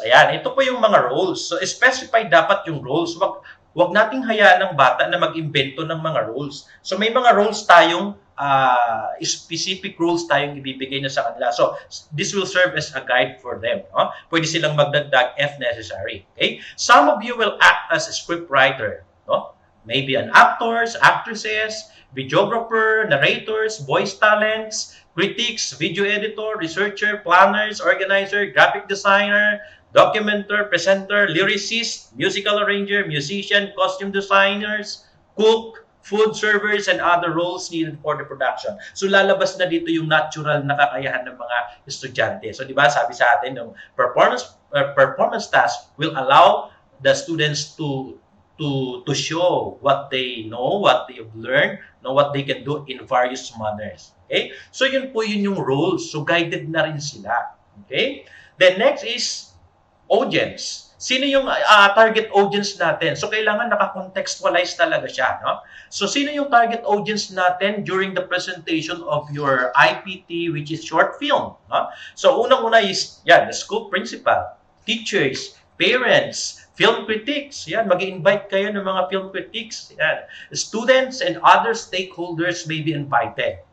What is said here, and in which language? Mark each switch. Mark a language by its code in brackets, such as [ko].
[tl] Ayan, ito po yung mga roles. So specify dapat yung roles. Wag nating hayaan ng bata na mag-imbento ng mga roles. So may mga roles tayong specific rules tayong ibibigay na sa kanila. [en] So, this will serve as a guide for them. No? [tl] Pwede silang magdagdag [en] if necessary. Okay? Some of you will act as a script writer. No? Maybe an actors, actresses, videographer, narrators, voice talents, critics, video editor, researcher, planners, organizer, graphic designer, documenter, presenter, lyricist, musical arranger, musician, costume designers, cook, food servers, and other roles needed for the production. [tl] So lalabas na dito yung natural na kakayahan ng mga estudyante. So di ba sabi sa atin yung [en] performance task will allow the students to show what they know, what they have learned, know what they can do in various manners. [tl] Okay? So yun po yun yung roles. So guided na rin sila. Okay? [en] Then next is audience. [tl] Sino yung target audience natin? So kailangan naka-contextualize talaga siya, no? [en] So [tl] sino yung [en] target audience natin during the presentation of your IPT, which is short film, no? So [tl] unang-una [en] is the school principal, teachers, parents, film critics. [tl] Yan, mag-invite kayo ng mga film critics. Yan. [en] Students and other stakeholders may be invited.